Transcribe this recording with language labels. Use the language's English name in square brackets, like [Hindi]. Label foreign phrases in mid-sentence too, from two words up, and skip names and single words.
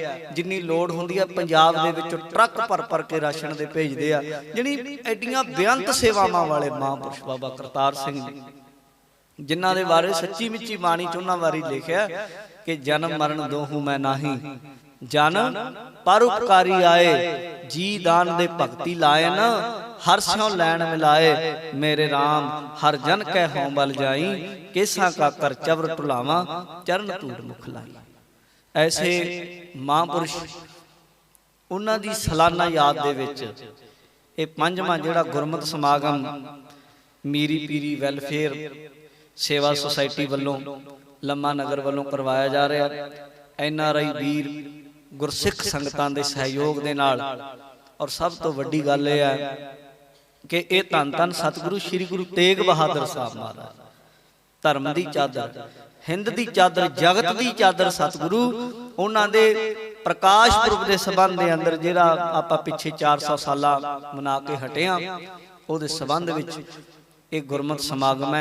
[Punjabi] ਜਿੰਨੀ ਲੋੜ ਹੁੰਦੀ ਆ ਪੰਜਾਬ ਦੇ ਵਿੱਚੋਂ ਟਰੱਕ ਭਰ ਭਰ ਕੇ ਰਾਸ਼ਨ ਦੇ ਭੇਜਦੇ ਆ। ਜਿਹੜੀ ਐਡੀਆਂ ਬੇਅੰਤ ਸੇਵਾਵਾਂ ਵਾਲੇ ਮਹਾਂਪੁਰਸ਼ ਬਾਬਾ ਕਰਤਾਰ ਸਿੰਘ ਜੀ, ਜਿਨ੍ਹਾਂ ਦੇ ਬਾਰੇ ਸੱਚੀ ਮਿੱਚੀ ਬਾਣੀ ਚ ਉਹਨਾਂ ਬਾਰੇ ਲਿਖਿਆ ਕਿ ਜਨਮ ਮਰਨ ਦੋਹੂ ਮੈਂ ਨਾਹੀ, ਜਨ ਪਰਉਪਕਾਰੀ ਆਏ, ਜੀ ਦਾਨ ਦੇ ਭਗਤੀ ਲਾਏ ਨ, ਹਰ ਸਿਉਂ ਲੈਨ ਮਿਲਾਏ, ਮੇਰੇ ਰਾਮ ਹਰ ਜਨ ਕੈ ਹੌਂ ਬਲ ਜਾਈ, ਕੇਸਾ ਕਾ ਕਰ ਚਵਰ ਟੁਲਾਵਾ, ਚਰਣ ਧੂੜ ਮੁਖ ਲਾਈ। ਐਸੇ ਮਹਾਂਪੁਰਸ਼ ਉਨ੍ਹਾਂ ਦੀ ਸਾਲਾਨਾ ਯਾਦ ਦੇ ਵਿਚ ਇਹ ਪੰਜਵਾਂ ਜਿਹੜਾ ਗੁਰਮਤ ਸਮਾਗਮ ਮੀਰੀ ਪੀਰੀ ਵੈਲਫੇਅਰ ਸੇਵਾ ਸੁਸਾਇਟੀ ਵੱਲੋਂ ਲੰਮਾ ਨਗਰ ਵੱਲੋਂ ਕਰਵਾਇਆ ਜਾ ਰਿਹਾ। NRI ਵੀਰ ਗੁਰਸਿੱਖ ਸੰਗਤਾਂ ਦੇ ਸਹਿਯੋਗ ਦੇ ਨਾਲ, ਔਰ ਸਭ ਤੋਂ ਵੱਡੀ ਗੱਲ ਇਹ ਹੈ ਕਿ ਇਹ ਧੰਨ ਧੰਨ ਸਤਿਗੁਰੂ ਸ੍ਰੀ ਗੁਰੂ ਤੇਗ ਬਹਾਦਰ ਸਾਹਿਬ ਮਹਾਰਾਜ, ਧਰਮ ਕੀ ਚਾਦਰ, ਹਿੰਦ ਕੀ ਚਾਦਰ, ਜਗਤ ਕੀ ਚਾਦਰ ਸਤਿਗੁਰੂ, ਉਨ੍ਹਾਂ ਦੇ ਪ੍ਰਕਾਸ਼ ਪੁਰਬ ਕੇ ਸੰਬੰਧ ਕੇ ਅੰਦਰ ਜਿਹੜਾ ਆਪਾਂ ਪਿੱਛੇ 400 ਸਾਲ ਮਨਾ ਕੇ ਹਟੇ ਹਾਂ, ਉਹਦੇ ਸੰਬੰਧ ਵਿਚ ਇਕ ਗੁਰਮਤ ਸਮਾਗਮ ਹੈ।